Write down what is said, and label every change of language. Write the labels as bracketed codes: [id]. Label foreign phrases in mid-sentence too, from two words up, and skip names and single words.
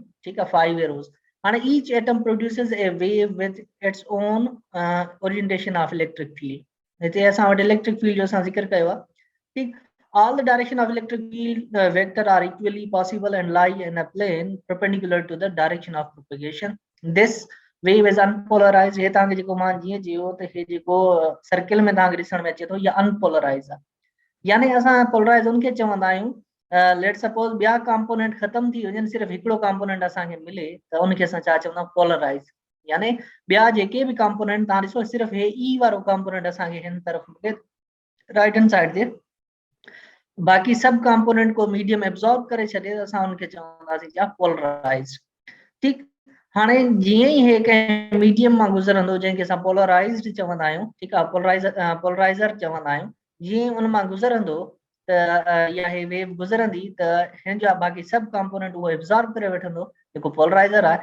[sd] ठीकु आहे, [en] 5 एरोज़। हाणे each atom produces a wave with its own orientation of electric field. [sd] हिते असां वटि [en] electric field [sd] जो असां ज़िक्र कयो आहे। ठीकु, [en] all the direction of electric field vector are equally possible and lie in a plane perpendicular to the direction of propagation. This wave is unpolarized। [sd] हे तव्हांखे जेको मां जीअं चयो त हे जेको सर्किल में तव्हांखे ॾिसण में अचे थो, इहा अनपोलराइज़ आहे। यानी असां पोलराइज़ उनखे चवंदा आहियूं, [en] let suppose [sd] ॿिया कंपोनेंट ख़तम थी वञनि, सिर्फ़ु हिकिड़ो कंपोनेंट असांखे मिले त उनखे असां छा चवंदा आहियूं, पोलराइज़। यानी ॿिया जेके बि कंपोनेंट तव्हां ॾिसो, सिर्फ़ु हे ई वारो कंपोनेंट असांखे हिन तरफ़ मिले [en] right hand side [sd] ते, बाक़ी सब कंपोनेंट को [en] medium absorb [sd] करे छॾे त असां उनखे चवंदासीं छा, पोलराइज्ड। ठीक, हाणे जीअं ई हे कंहिं मीडियम मां गुज़रंदो, जंहिंखे असां पोलराइज्ड चवंदा आहियूं, ठीकु आहे, पोलराइज़र चवंदा आहियूं, जीअं उन मां गुज़रंदो त या हे वेव गुज़रंदी त हिन जा बाक़ी सब कंपोनेंट उहो एब्जॉर्ब करे वठंदो, जेको पोलराइज़र आहे।